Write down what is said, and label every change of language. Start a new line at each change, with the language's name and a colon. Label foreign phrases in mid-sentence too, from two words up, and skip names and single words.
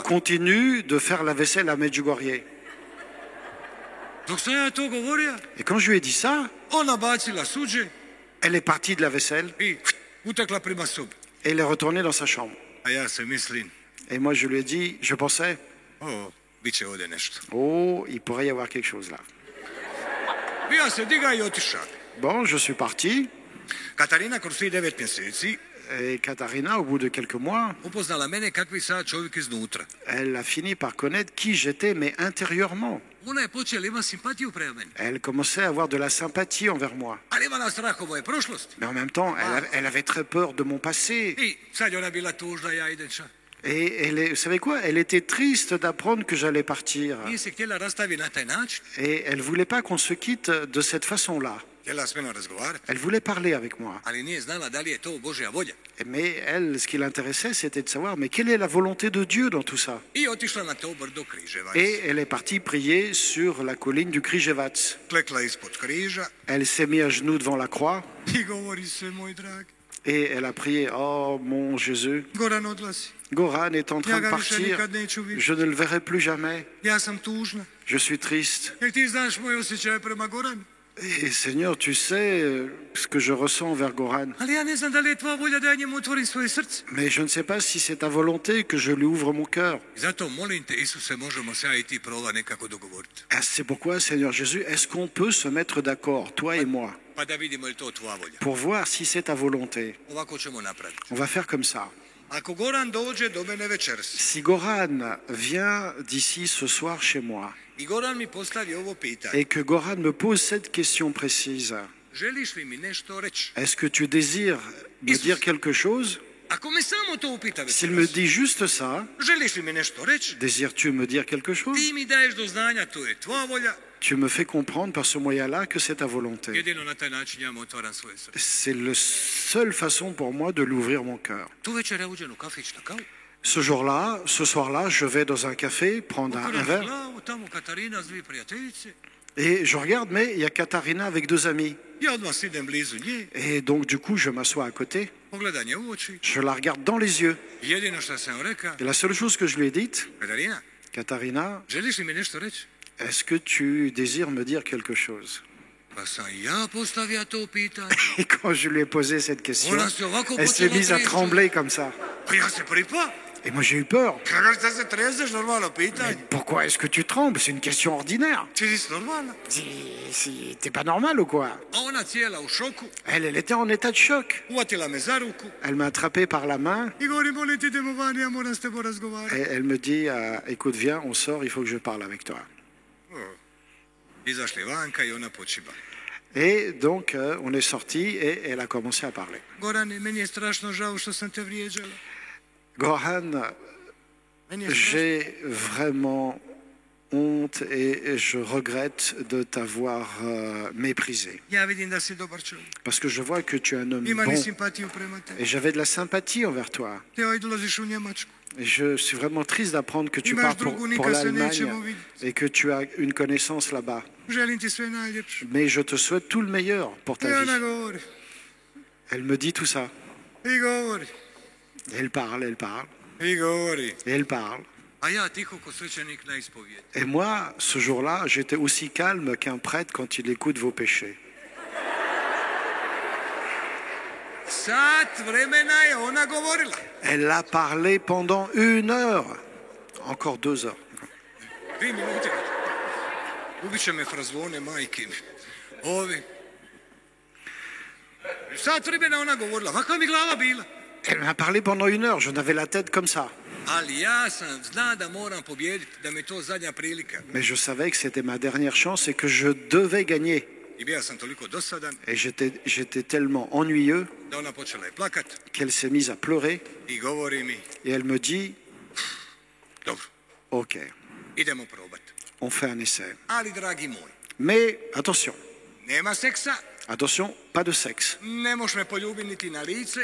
French: continue de faire la vaisselle à Medjugorje.
Croatian: Dok sam ja to govorio,
French: Et quand je lui ai dit ça,
Croatian: ona bacila suđe
French: elle est partie de la vaisselle
Croatian: i utekla prema sobi.
French: et elle est retournée dans sa chambre.
Croatian: A ja se mislim:
French: Et moi, je lui ai dit, je pensais,
Croatian: o, bit će ovdje nešto.
French: oh, il pourrait y avoir quelque chose là.
Croatian: I ja se diga i otiša.
French: Bon, je suis parti.
Croatian: Katarina kroz tih 9 mjeseci
French: Et Katharina, au bout de quelques mois,
Croatian: upoznala mene kakvi sam čovjek iznutra.
French: elle a fini par connaître qui j'étais, mais intérieurement.
Croatian: Ona je počela imati simpatiju prema meni,
French: Elle commençait à avoir de la sympathie envers moi.
Croatian: ali imala strah o moje prošlosti.
French: Mais en même temps, elle avait très peur de mon passé.
Croatian: I sad je ona bila tužna, ja idem ša.
French: Et vous savez quoi? Elle était triste d'apprendre que j'allais partir.
Croatian: Nije se htjela rastaviti na taj način,
French: Et elle voulait pas qu'on se quitte de cette façon-là.
Croatian: htjela s menom razgovarati,
French: Elle voulait parler avec moi.
Croatian: ali nije znala da li je to Božja volja.
French: Mais elle, ce qui l'intéressait, c'était de savoir, mais quelle est la volonté de Dieu dans tout ça?
Croatian: I otišla na to brdo Križevac.
French: Et elle est partie prier sur la colline du Križevac.
Croatian: Klekla ispod križa
French: Elle s'est mise à genoux devant la croix
Croatian: i govori se, moj dragi,
French: et elle a prié, oh mon Jésus,
Croatian: Goran odlazi.
French: Goran est en train
Croatian: Ja
French: de
Croatian: ga više
French: partir,
Croatian: nikad neću vidjeti.
French: je ne le verrai plus jamais,
Croatian: Ja sam tužna.
French: je suis triste.
Croatian: Jer ti znaš moje osjećaje prema Goranu.
French: Et Seigneur, tu sais ce que je ressens envers Goran.
Croatian: Ali ja ne znam da li je tvoja volja da ja njemu otvorim svoje srce.
French: Mais je ne sais pas si c'est ta volonté que je lui ouvre mon cœur.
Croatian: I zato molim te, Isuse, možemo se ja i ti prova nekako dogovoriti.
French: C'est pourquoi, Seigneur Jésus, est-ce qu'on peut se mettre d'accord, toi et moi,
Croatian: Pa da vidimo je li to tvoja volja.
French: pour voir si c'est ta volonté?
Croatian: Ovako ćemo napraviti.
French: On va faire comme ça.
Croatian: Ako Goran dođe do mene večeras
French: Si Goran vient d'ici ce soir chez moi
Croatian: i Goran mi postavi ovo pitanje,
French: et que Goran me pose cette question précise,
Croatian: želiš li mi nešto reći?
French: est-ce que tu désires me dire quelque chose?
Croatian: Ako me samo to upita
French: S'il me
Croatian: večeras,
French: dit juste ça,
Croatian: želiš li mi nešto reći?
French: désires-tu me dire quelque chose?
Croatian: Ti mi daješ do znanja, to je tvoja volja.
French: Tu me fais comprendre par ce moyen-là que c'est ta volonté.
Croatian: Jedino na taj način ja mu otvaram svoje srce.
French: C'est la seule façon pour moi de l'ouvrir mon cœur.
Croatian: Tu večer ja uđem u kafić na kavu.
French: Ce soir-là, je vais dans un café prendre un
Croatian: Okrenem
French: verre
Croatian: glavu, tamo Katarina s dvije prijateljice.
French: et je regarde, mais il y a Katharina avec deux amis.
Croatian: Ja odmah sidem blizu nje,
French: Et donc, du coup, je m'assois à côté,
Croatian: pogledam je u oči.
French: je la regarde dans les yeux.
Croatian: Jedino što sam rekao,
French: Et la seule chose que je lui ai dite,
Croatian: Katarina,
French: Katharina,
Croatian: želiš li mi nešto reći?
French: est-ce que tu désires me dire quelque chose?
Croatian: Pa sam ja postavio to pitanje.
French: Et quand je lui ai posé cette question,
Croatian: Ona se ovako
French: elle s'est
Croatian: počela
French: mise à
Croatian: tresti.
French: trembler comme ça.
Croatian: Pa ja se pripa.
French: Et moi, j'ai eu peur.
Croatian: Kako šta se trezeš, normalno pitanje.
French: Pourquoi est-ce que tu trembles? C'est une question ordinaire.
Croatian: Ti nisi normalna.
French: T'es pas normal ou quoi?
Croatian: A ona cijela u šoku,
French: Elle était en état de choc.
Croatian: uvatila me za ruku
French: Elle m'a attrapé par la main
Croatian: i govori, molim ti, idemo vani, ja moram s tebom razgovarati.
French: et elle me dit écoute, viens, on sort, il faut que je parle avec toi.
Croatian: Izašli vanka i ona počiba.
French: Et donc, on est sorti et elle a commencé à parler.
Croatian: Gorane, meni je strašno žao što sam te vrijeđala. Goran, Meni je strašno.
French: j'ai vraiment honte et je regrette de t'avoir méprisé.
Croatian: Ja vidim da si dobar čovjek.
French: Parce que je vois que tu es un homme
Croatian: Imam
French: bon.
Croatian: i simpatiju prema tebi.
French: Et j'avais de la sympathie envers toi.
Croatian: Ti ovaj dolaziš u Njemačku.
French: Et je suis vraiment triste d'apprendre que tu
Croatian: Imaš
French: pars
Croatian: drugu,
French: pour
Croatian: nikad se
French: l'Allemagne
Croatian: nećemo vidjeti.
French: et que tu as une connaissance là-bas.
Croatian: Želim ti sve najljepše.
French: Mais je te souhaite tout le meilleur pour
Croatian: I
French: ta
Croatian: ona
French: vie.
Croatian: govori.
French: Elle me dit tout ça.
Croatian: I govori.
French: Elle parle, elle parle,
Croatian: I govori.
French: et elle parle.
Croatian: A ja tiho ko svećenik na ispovjedi.
French: Et moi, ce jour-là, j'étais aussi calme qu'un prêtre quand il écoute vos péchés.
Croatian: Sat vremena je ona govorila.
French: Elle a parlé pendant 1 heure. Encore 2 heures.
Croatian: 2 minute. Ubit će me frazvone, majke mi. Ovi. Sat vremena ona govorila. Kakva mi glava bila?
French: Elle m'a parlé pendant 1 heure. Je n'avais la tête comme ça.
Croatian: Ali ja sam zna da moram pobijediti, da mi je to zadnja prilika.
French: Mais je savais que c'était ma dernière chance et que je devais gagner.
Croatian: I bio sam toliko dosadan
French: Et j'étais tellement ennuyeux
Croatian: da ona počela je plakat
French: qu'elle s'est mise à pleurer.
Croatian: i govori mi,
French: Et elle me dit,
Croatian: dobro,
French: ok,
Croatian: idemo probati.
French: on fait un essai.
Croatian: Ali, dragi moj,
French: Mais attention,
Croatian: nema seksa,
French: attention, pas de sexe.
Croatian: ne možeš me poljubiti niti na lice,